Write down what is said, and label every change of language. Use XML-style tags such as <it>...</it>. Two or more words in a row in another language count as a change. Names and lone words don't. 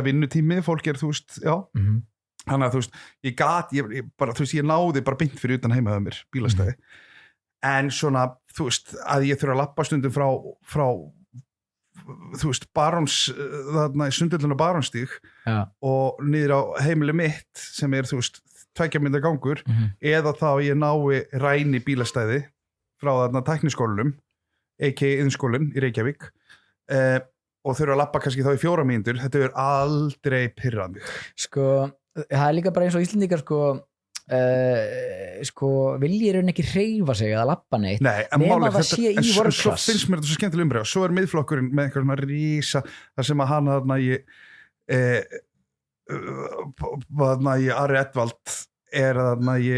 <is>er vinnutími, fólk þú veist, þannig að þú veist ég náði bara beint fyrir utan heima með mér bílastæði en svona, þú veist, að ég þurfa að labba stundum frá þú veist, þarna í Sundhöllin og Barónstíg og niður á heimili mitt sem þú veist, 2 mínútna gangur eða þá ég nái ræni bílastæði frá þarna tækniskólanum a.k.a. Iðnskólinn í Reykjavík og þurfa að labba kannski þá í 4 mínútur þetta er aldrei pirrað mig sko, það er líka bara eins og Íslendingar viljir ekki hreyfa sig eða labba neitt nema það sé í workclass svo finnst mér þetta svo skemmtileg umræða svo miðflokkurinn með einhver svona rísa þar sem að hann þarna ég Ari Edvald þarna ég</is>